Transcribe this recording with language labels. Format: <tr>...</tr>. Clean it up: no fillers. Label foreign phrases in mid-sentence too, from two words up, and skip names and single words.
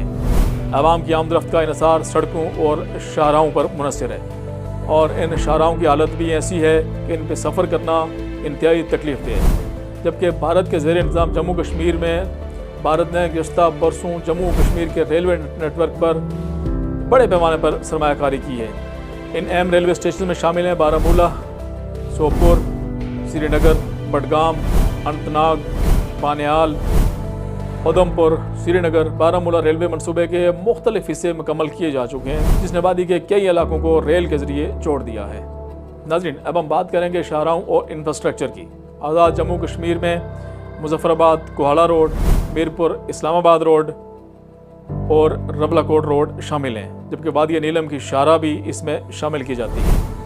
<ur>عوام کی آمد و رفت کا انحصار سڑکوں اور شاہراہوں پر منحصر ہے، اور ان شاہراہوں کی حالت بھی ایسی ہے کہ ان پہ سفر کرنا انتہائی تکلیف دہ ہے۔ جبکہ بھارت کے زیر انتظام جموں کشمیر میں بھارت نے گزشتہ برسوں جموں کشمیر کے</ur> <en>railway network</en> <ur>پر بڑے پیمانے پر سرمایہ کاری کی ہے۔ ان اہم ریلوے اسٹیشن میں شامل ہیں بارہمولہ، سوپور، سری نگر، بڈگام، اننت ناگ، بانہال، ادھمپور۔ سری نگر بارہمولہ ریلوے منصوبے کے مختلف حصے مکمل کیے جا چکے ہیں، جس نے وادی کے کئی علاقوں کو ریل کے ذریعے جوڑ دیا ہے۔ ناظرین، اب ہم بات کریں گے شاہراہوں اور انفراسٹرکچر کی۔ آزاد جموں کشمیر میں مظفر آباد کوہاڑا روڈ، میرپور اسلام آباد روڈ اور رولا کوٹ روڈ شامل ہیں، جبکہ وادی نیلم کی شاہراہ بھی اس میں شامل کی جاتی ہے۔</ur>